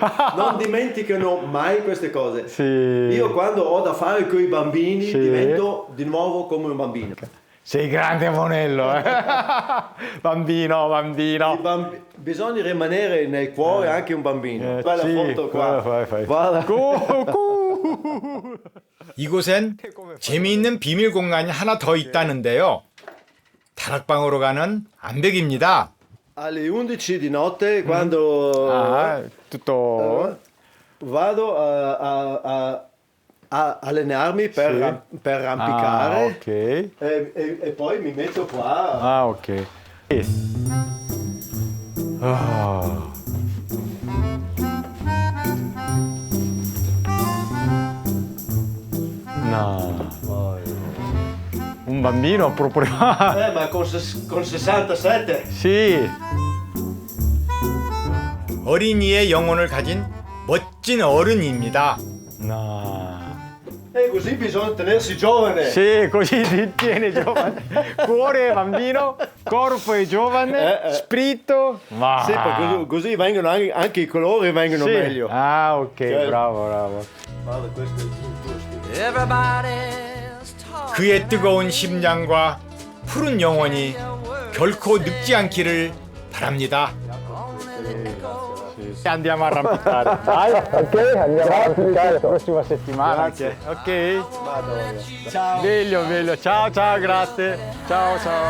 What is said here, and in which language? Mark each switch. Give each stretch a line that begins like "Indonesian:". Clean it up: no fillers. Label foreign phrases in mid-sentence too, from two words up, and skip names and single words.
Italian: Non dimenticano mai queste cose. Sì. Io quando ho da fare con i bambini Sì. divento di nuovo come un bambino. Sei grande monello, eh? Bambino, bambino. Bisogna rimanere nel cuore anche un bambino. Bella sì, foto qua. fai. Guarda.
Korean: 이곳엔 재미있는 비밀 공간이 하나 더 있다는데요. 다락방으로 가는 암벽입니다.
Italian: Alle 11 di notte quando Ah, tutto. vado a allenarmi per arrampicare Ah, ok. e poi mi metto qua. Ah, ok. Ah. No. Un bambino proprio. Ma con 67. Sì.
Korean: 어린이의 영혼을 가진 멋진 어른입니다.
Italian: No. E così bisogna tenersi giovane. Sì, così ti tiene giovane. Cuore è bambino, corpo è giovane, spirito. Ma... Sì, così vengono anche i colori vengono Sì. meglio. Ah, ok, Certo. bravo. Guarda, questo è il tuo stile.
Korean: 그의 뜨거운 심장과 푸른 영혼이 결코 늙지 않기를 바랍니다.
Italian: Andiamo a arrampicare. Dai, ok, andiamo a arrampicare la prossima settimana. Grazie. Ok. Madonna. Ciao. Meglio. Ciao, grazie. Ciao.